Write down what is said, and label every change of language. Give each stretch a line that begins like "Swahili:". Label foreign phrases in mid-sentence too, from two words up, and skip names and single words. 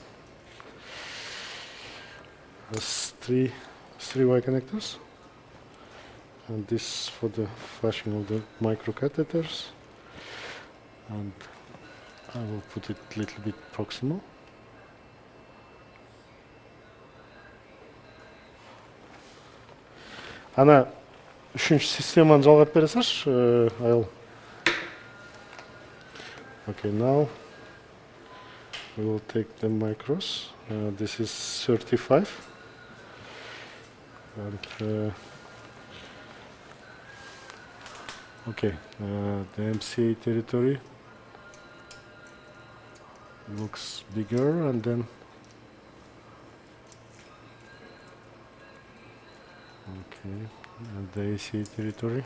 English: There's three Y connectors, and this for the flashing of the microcatheters, and I will put it a little bit proximal.
Kazakh: Ана үшінші системаны жалғап бере салшы, Айыл.
English: Okay, now we will take the micros. This is 35. And okay, the MCA territory looks bigger, and then okay, and the ACA territory.